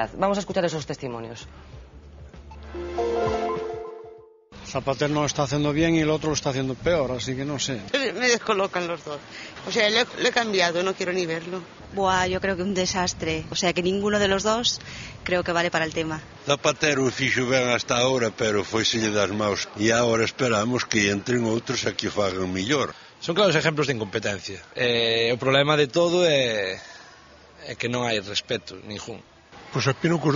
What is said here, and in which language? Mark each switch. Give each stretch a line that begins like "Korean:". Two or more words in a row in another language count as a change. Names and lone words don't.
Spanish: Vamos a escuchar esos testimonios. Zapatero no lo está haciendo bien y el otro lo está haciendo peor, así que no sé. Me descolocan los dos. O sea, lo he cambiado, no quiero ni verlo. Yo creo que un desastre. O sea, que ninguno de los dos creo que vale para el tema.
Galician: Zapatero fixo ben
Spanish: hasta ahora,
Galician: pero foi-se das maus. E agora esperamos que entren outros a que o fagan mellor. Son claros exemplos de incompetencia. O problema de todo é que non hai respeto ningún. Pois opino que